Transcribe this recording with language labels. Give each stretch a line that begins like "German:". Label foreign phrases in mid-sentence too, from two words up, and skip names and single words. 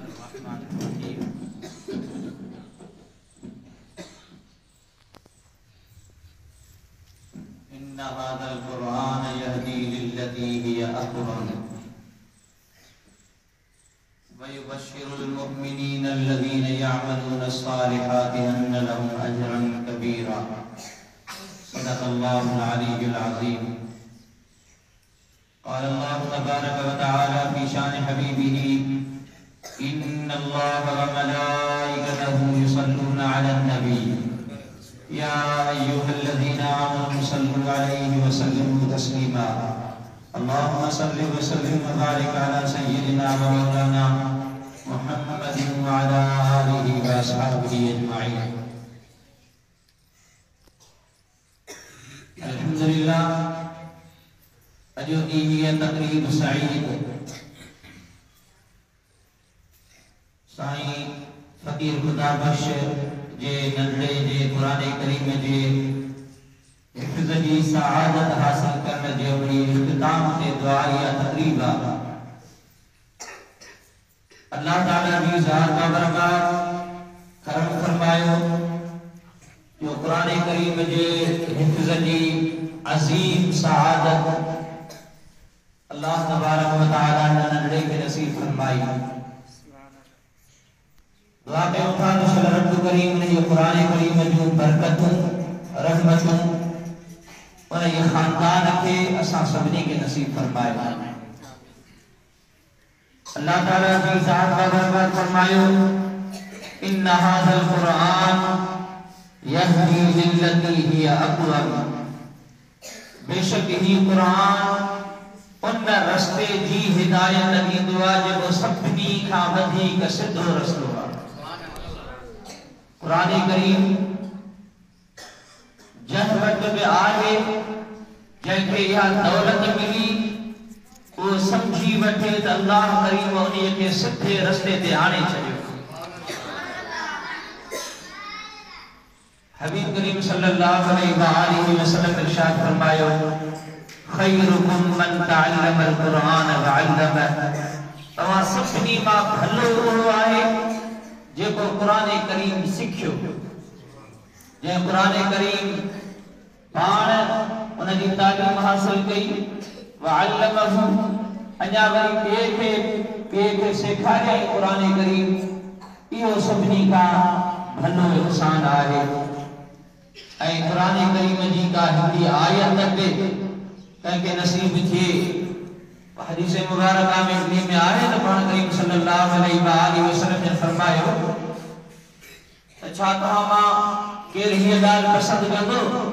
Arabic: إن هذا القرآن يهدي للتي هي أقوم ويبشر المؤمنين الذين يعملون الصالحات أن لهم أجرا كبيرا. صدق الله العلي العظيم. قال الله تبارك وتعالى في شأن حبيبه إن الله وملائكته يصلون على النبي يا أيها الذين آمنوا صلوا عليه وسلموا تسليما. اللهم صل وسلم وبارك على سيدنا ومولانا محمد وعلى آله وأصحابه أجمعين. अल्हम्दुलिल्लाह।
Sindhi: अॼु ॾींहुं तक़रीब सईद साईं फ़कीर खुदा बख्श जे नंढड़े जे क़ुरान करीम जे हिफ़्ज़ जी सआदत हासिल करण जे इख्तिताम ते दुआया तक़रीब आहे। अल्लाह ताला जी ज़ात बारगाह करम फरमायो जो क़ुरान करीम जे हिफ़्ज़ जी अज़ीम सआदत
Arabic: الله تبارك وتعالى
Sindhi: नंढड़े खे नसीब फरमाई। दुआ कयूं था त रब करीम ने ये क़ुरान करीम जूं बरकतूं रहमतूं उन ये खानदान खे असां सभिनी खे नसीब फरमाए। अल्लाह ताला जी ज़ात बारगाह फरमायो
Arabic: إن هذا القرآن يهدي للتي هي أقوم.
Sindhi: बेशक ही कुरान उन रस्ते जी हिदायत ॾींदो आहे जेको सभिनी खां वधीक सिधो रस्तो आहे। क़ुरान करीम जंहिं वटि बि आहे जंहिंखे इहा दौलत मिली उहो सम्झी वठे त अल्लाह करीम उन्हीअ खे सिधे रस्ते ते आणे छॾियो। हबीब करीम
Arabic: صلى الله عليه وسلم
Sindhi: इरशाद फरमायो
Arabic: خيركم من تعلم القرآن وعلمه.
Sindhi: तव्हां सभिनी मां भलो उहो आहे जेको क़ुरान करीम सिखियो, जंहिं क़ुरान करीम पाण उन जी तालीम हासिल कई
Arabic: وعلمه
Sindhi: अञा वरी ॿिए खे सेखारियई क़ुरान करीम। इहो सभिनी खां भलो इंसान आहे। ऐं क़ुरान करीम जी का हिकिड़ी आयत ते कंहिंखे नसीब थिए हदीस मुबारका में इन में आहे त पाण करीम
Arabic: صلى الله عليه وسلم
Sindhi: ने फरमायो त छा तव्हां मां केरु हीअ ॻाल्हि पसंदि कंदो